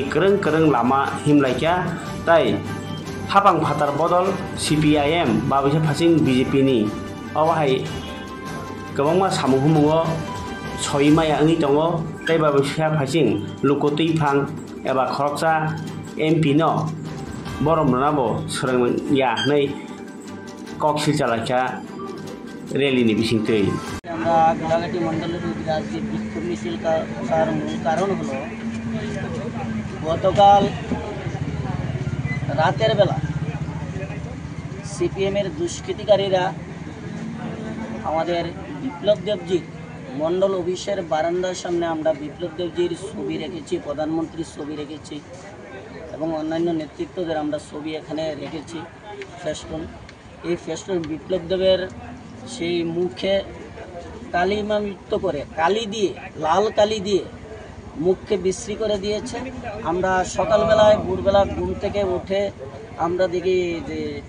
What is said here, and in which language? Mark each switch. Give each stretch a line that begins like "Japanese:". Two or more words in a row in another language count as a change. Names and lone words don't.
Kok Borok: kereng lama himlaikya tai hapang phatar bodol CPIM babisa phasing BJP ni awahai gobangma samung humungo soimaya angi tongo tai babisa phasing lukoti phang eba khoroksa MP no Borom Nabo Serang ya nei koksil chalaka rally ni bising tei
Bangla: আমরা গোলাঘাটি মন্ডলের আজকে বিক্ষোভ মিছিল করার মূল কারণ হলো গতকাল রাতের বেলা সিপিএমের দুষ্কৃতিকারীরা আমাদের বিপ্লব দেবজির মন্ডল অফিসের বারান্দার সামনে আমরা বিপ্লব দেবজির ছবি রেখেছি প্রধানমন্ত্রীর ছবি রেখেছি এবং অন্যান্য নেতৃত্বদের আমরা ছবি এখানে রেখেছি ফেস্টুন এই ফেস্টুন বিপ্লব দেবের সেই মুখে কালিমালিপ্ত করে কালি দিয়ে লাল কালি দিয়ে মুখকে বিশ্রী করে দিয়েছে আমরা সকালবেলায় ভোরবেলা ঘুম থেকে উঠে আমরা দেখি যে